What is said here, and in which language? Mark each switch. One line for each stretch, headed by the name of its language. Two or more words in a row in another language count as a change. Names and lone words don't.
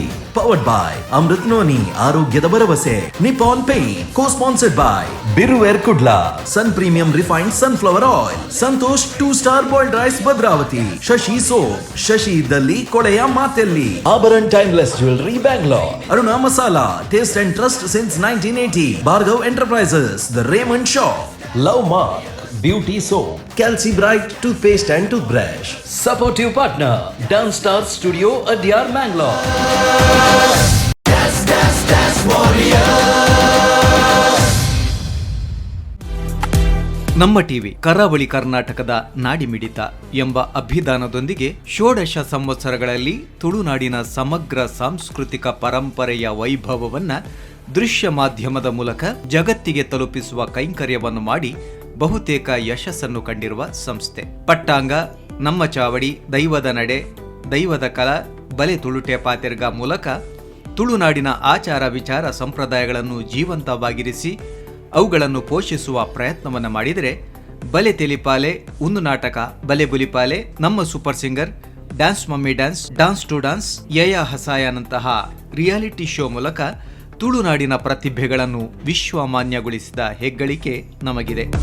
English: Powered by Amrit Noni, Arogyada Baravase, Nippon Paint, co-sponsored by Biruware Kudla, Sun Premium Refined Sunflower Oil, Santosh 2-Star Boiled Rice Bhadravati, Shashi Soap, Shashi Dalli Kodeya Matelli, Abaran Timeless Jewelry Bangalore, Aruna Masala, Taste and Trust since 1980, Bhargav Enterprises, The Raymond Shop, Love Mark, Beauty Soap, Calci Bright Toothpaste and Toothbrush. Supportive partner, Dance Star Studio, Adyar, Mangalore. That's Warrior.
Kannada: ನಮ್ಮ ಟಿವಿ ಕರಾವಳಿ ಕರ್ನಾಟಕದ ನಾಡಿಮಿಡಿತ ಎಂಬ ಅಭಿಧಾನದೊಂದಿಗೆ ಷೋಡಶ ಸಂವತ್ಸರಗಳಲ್ಲಿ ತುಳುನಾಡಿನ ಸಮಗ್ರ ಸಾಂಸ್ಕೃತಿಕ ಪರಂಪರೆಯ ವೈಭವವನ್ನ ದೃಶ್ಯ ಮಾಧ್ಯಮದ ಮೂಲಕ ಜಗತ್ತಿಗೆ ತಲುಪಿಸುವ ಕೈಂಕರ್ಯವನ್ನು ಮಾಡಿ ಬಹುತೇಕ ಯಶಸ್ಸನ್ನು ಕಂಡಿರುವ ಸಂಸ್ಥೆ. ಪಟ್ಟಾಂಗ, ನಮ್ಮ ಚಾವಡಿ, ದೈವದ ನಡೆ, ದೈವದ ಕಲಾ, ಬಲೆ ತುಳುಟೆ ಪಾತೆರ್ಗ ಮೂಲಕ ತುಳುನಾಡಿನ ಆಚಾರ ವಿಚಾರ ಸಂಪ್ರದಾಯಗಳನ್ನು ಜೀವಂತವಾಗಿರಿಸಿ ಅವುಗಳನ್ನು ಪೋಷಿಸುವ ಪ್ರಯತ್ನವನ್ನು ಮಾಡಿದರೆ ಬಲೆ ತೆಲಿಪಾಲೆ, ಒಂದು ನಾಟಕ, ಬಲೆ ಬುಲಿಪಾಲೆ, ನಮ್ಮ ಸೂಪರ್ ಸಿಂಗರ್, ಡ್ಯಾನ್ಸ್ ಮಮ್ಮಿ ಡ್ಯಾನ್ಸ್, ಡಾನ್ಸ್ ಟು ಡಾನ್ಸ್, ಯಯ ಹಸಾಯನಂತಹ
English: reality show
Kannada: ಮೂಲಕ ತುಳುನಾಡಿನ ಪ್ರತಿಭೆಗಳನ್ನು ವಿಶ್ವಮಾನ್ಯಗೊಳಿಸಿದ ಹೆಗ್ಗಳಿಕೆ ನಮಗಿದೆ.